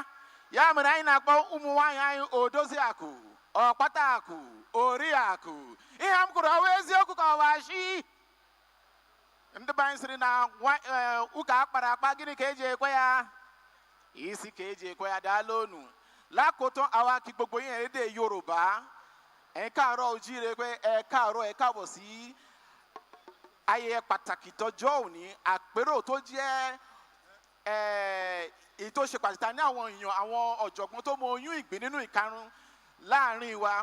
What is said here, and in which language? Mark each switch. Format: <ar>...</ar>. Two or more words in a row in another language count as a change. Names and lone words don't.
<ig>Ya mere anyị na-akpọ ụmụ nwaanyị anyị Odoziakụ, Ọkpatakụ, Oriakụ. Ihe m kwuru ọwa eziokwu ka ọwa shi. Ndị be anyị sịrị na ụka akpara akpa gịnị ka eji ekwe ya? Isi ka eji ekwe ya, daalụ onu.</ig> <yo>Lákòótán àwa kí gbogbo yín èdè Yorùbá. Ẹ káàárọ̀ ojíire pé ẹ káàárọ̀ ẹ káàbọ̀ sí ayẹyẹ pàtàkì tọjọ́ òní, àpérò tó jẹ́ èyí tó ṣe pàtàkì ní àwọn èèyàn, àwọn ọ̀jọ̀gbọ́n tó mọ oyún ìgbín nínú ìkarun láàrin wa.</yo>